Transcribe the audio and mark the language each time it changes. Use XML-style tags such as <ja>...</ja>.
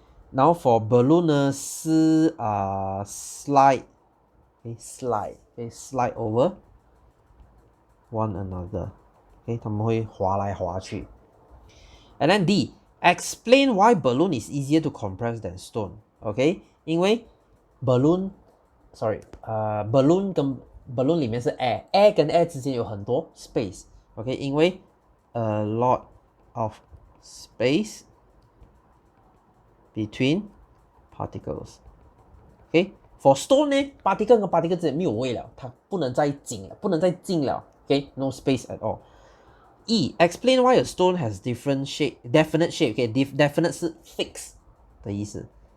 <en>Now for balloon 呢是slide. Slide over one another.</en> <zh>它们会滑来滑去。</zh> <en>And then D, explain why balloon is easier to compress than stone.</en> <zh>因为 balloon 跟 balloon 里面是 air 跟 air 之间有很多 space.</zh> <en>因为 a lot of space between particles. For stone</en> <zh>呢 particle 跟 particle 之间没有位了，它不能再近了。</zh> <en>No space at all. E, explain why a stone has different shape, definite shape.</en> <zh>Definite 是 fixed 的意思。</zh>